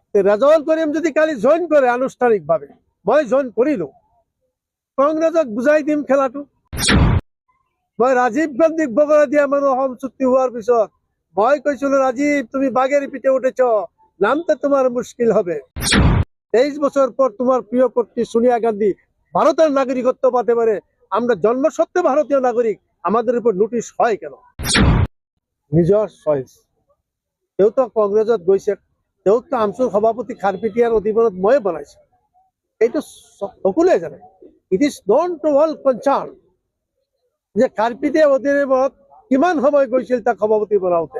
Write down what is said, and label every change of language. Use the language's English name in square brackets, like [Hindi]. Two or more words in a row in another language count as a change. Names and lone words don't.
[Assamese] রেজাউল করিম যদি কালি জয়েন করে আনুষ্ঠানিকভাৱে মই জয়েন কৰিলো কংগ্ৰেছক বুজাই দিম খেলাটো। মই ৰাজীৱ গান্ধীক বগৰা দিয়া মানুহ অসম চুক্তি হোৱাৰ পিছত মই কৈছিলো ৰাজীৱ [Bangla] তুমি বাগের পিঠে উঠেছ, নামতে তোমার মুশকিল হবে। 23 বছর পর তোমার প্রিয় কর্ত্রী সোনিয়া গান্ধী ভারতের নাগরিকত্ব পাতে পারে, আমরা জন্মসত্ত্বে ভারতীয় নাগরিক, আমাদের উপর নোটিশ হয় কেন? [Assamese] নিজৰ চইচ। তেওঁ তো কংগ্ৰেছত গৈছে, তেওঁ তো আমচুৰ সভাপতি খাৰপিটিয়াৰ অধীনত ময়ে বনাইছো, এইটো সকলোৱে জানে। [English] It is known to all concerned [Assamese] যে খাৰপিটিয়াৰ অধীনত কিমান সময় গৈছিল তাক সভাপতি বনাওঁতে।